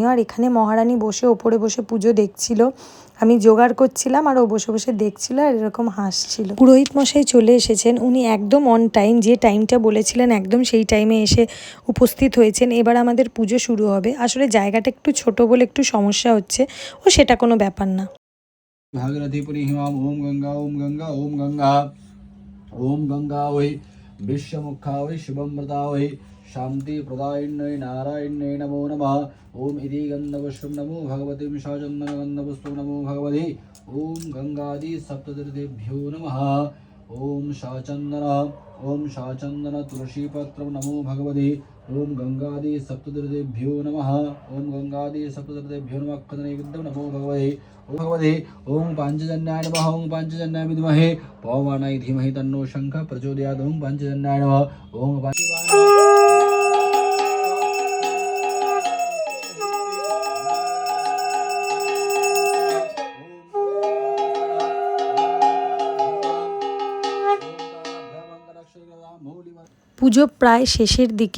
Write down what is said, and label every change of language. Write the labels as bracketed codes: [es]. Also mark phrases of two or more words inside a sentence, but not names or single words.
[bn] আর এখানে মহারানী বসে ওপরে বসে পুজো দেখছিল, আমি জোগাড় করছিলাম আর ও বসে বসে দেখছিল আর এরকম হাসছিল। পুরোহিত মশাই চলে এসেছেন, উনি একদম [en] on time, [bn] যে টাইমটা বলেছিলেন একদম সেই টাইমে এসে উপস্থিত হয়েছেন। এবার আমাদের পুজো শুরু হবে। আসলে জায়গাটা একটু ছোট বলে একটু সমস্যা হচ্ছে, ও সেটা কোনো ব্যাপার না। [sa] भागीरथी पुरीहिमां ओम गंगा ओम गंगा ओम गंगा ओम गंगा वै विश्वमुखा वै शिवमृता वै शांति प्रदायिन्यै नारायण्यै नमो नमः। ओम इति गन्धपुष्पं नमो भगवतीं शाचन्दन गन्धपुष्पं नमो भगवते। ओम गंगादि सप्ततीर्थेभ्यो नमः। ओम शाचन्दन तुलसीपत्रं नमो भगवते। ओम गंगादि सप्ततीर्थेभ्यो नमः। ओम गंगादि सप्ततीर्थेभ्यो नमः। नैवेद्यं नमो भगवते। ओम भगवते। ओम पांचजन्याय नमः। ओम पांचजन्याय विद्महे पवनाय धीमहि तन्नो शंखः प्रचोदयात्। ओम पांचजन्याय नमः। ओम [bn] পুজো প্রায় শেষের দিকে।